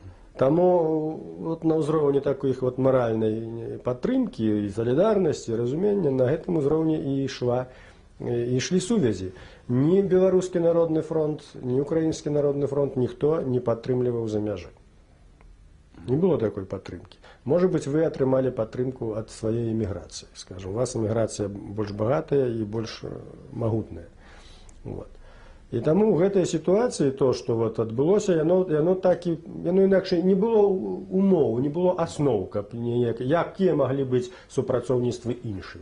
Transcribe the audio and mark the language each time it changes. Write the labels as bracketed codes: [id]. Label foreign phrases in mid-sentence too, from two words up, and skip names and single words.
[be] Таму вот на ўзроўні такіх вот маральнай падтрымкі і салідарнасці, разумення, на гэтым узроўні і ішлі сувязі. Ні Беларускі народны фронт, ні Украінскі народны фронт ніхто не падтрымліваў за мяжы. Не было такой падтрымкі. [ru] Может быть, [be] вы атрымалі падтрымку ад сваёй эміграцыі. Скажем, у вас эміграцыя больш багатая і больш магутная. Вот. І таму ў гэтай сітуацыі то, што вот адбылося, яно інакш не было умоў, не было асноў, каб якія маглі быць супрацоўніцтвы іншыя.